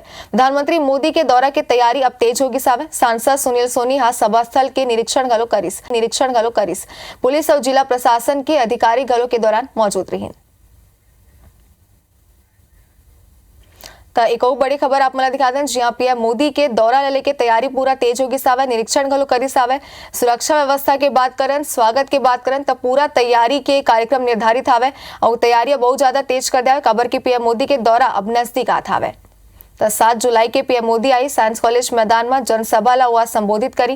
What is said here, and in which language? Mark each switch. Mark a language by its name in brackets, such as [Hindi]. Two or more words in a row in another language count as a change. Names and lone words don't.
[Chhattisgarhi] प्रधानमंत्री मोदी के दौरा की तैयारी अब तेज होगी सावे। सांसद सुनील सोनी हा सभा स्थल के निरीक्षण घलो करिस। पुलिस और जिला प्रशासन के अधिकारी घलो के दौरान मौजूद रही। एक और बड़ी खबर आप मला दिखा दें। जी पीएम मोदी के दौरा ले लेके तैयारी पूरा तेज होगी सावे। निरीक्षण घलो करी सावे। सुरक्षा व्यवस्था के बात करें, स्वागत के बात करें तो पूरा तैयारी के कार्यक्रम निर्धारित हावे और तैयारी बहुत ज्यादा तेज कर दिया। खबर की पीएम मोदी के दौरा अब नजदीक आत हावे। तो 7 जुलाई के पीएम मोदी आई साइंस कॉलेज मैदान में जनसभा ला हुआ संबोधित करी।